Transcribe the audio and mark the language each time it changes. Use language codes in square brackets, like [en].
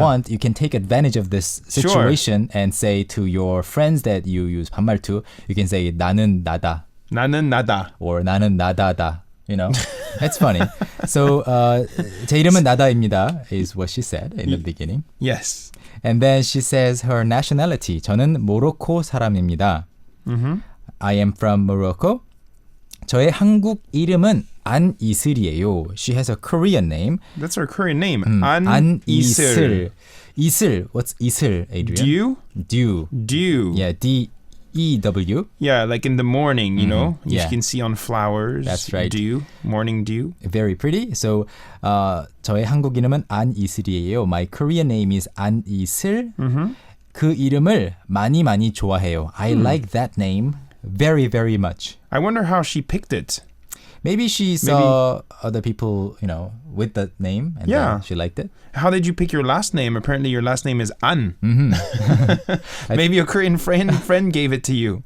[en] want, you can take advantage of this situation and say to your friends that you use 반말 to, you can say [ko] 나는 나다. 나는 나다. [en] Or [ko] 나는 나다다. [en] You know, that's funny. So, [ko] 제 이름은 나다입니다 [en] is what she said in the beginning. Yes. And then she says her nationality. [ko] 저는 모로코 사람입니다. [en] I am from Morocco. [ko] 저의 한국 이름은 안이슬이에요. [en] She has a Korean name. That's her Korean name. [ko] 안이슬. 이슬. [en] What's 이슬, Adrian? Dew? Dew. Yeah, D-E-W. Yeah, like in the morning, you know? Yeah. You can see on flowers. That's right. Dew. Morning dew. Very pretty. So, [ko] 저의 한국 이름은 안이슬이에요. [en] My Korean name is 안이슬. [ko] 그 이름을 많이 좋아해요. [en] I like that name very, very much. I wonder how she picked it. Maybe she saw other people, you know, with that name and Yeah. then she liked it. How did you pick your last name? Apparently your last name is An. Maybe a Korean friend gave it to you.